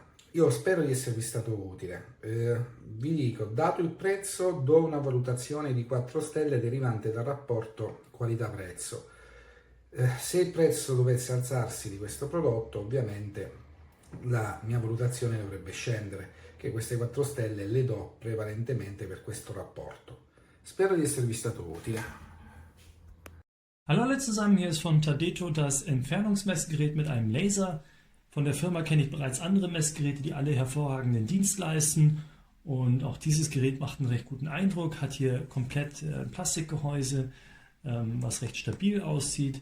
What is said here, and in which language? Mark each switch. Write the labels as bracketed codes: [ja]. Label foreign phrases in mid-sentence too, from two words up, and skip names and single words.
[it] Io spero di esservi stato utile. Vi dico, dato il prezzo, do una valutazione di 4 stelle derivante dal rapporto qualità-prezzo. Se il prezzo dovesse alzarsi di questo prodotto, ovviamente la mia valutazione dovrebbe scendere, che queste 4 stelle le do prevalentemente per questo rapporto. Spero di esservi stato utile. [de] Hallo alle zusammen, hier ist von Tadeto das Entfernungsmessgerät mit einem Laser. Von der Firma kenne ich bereits andere Messgeräte, die alle hervorragenden Dienst leisten. Und auch dieses Gerät macht einen recht guten Eindruck, hat hier komplett Plastikgehäuse, was recht stabil aussieht.